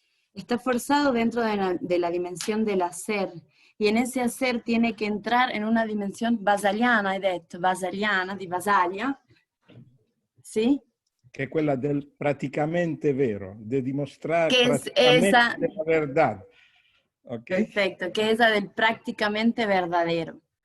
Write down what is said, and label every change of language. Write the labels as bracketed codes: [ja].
[es] Está forzado dentro de la dimensión del hacer, y en ese hacer tiene que entrar en una dimensión basaliana, [it] hai detto, basaliana, di Basaglia, [es] ¿sí? [it] Che è quella del praticamente vero, de dimostrare [es] Que es [it] praticamente [es] esa, la verdad. Okay? perfecto, que es esa del prácticamente verdadero.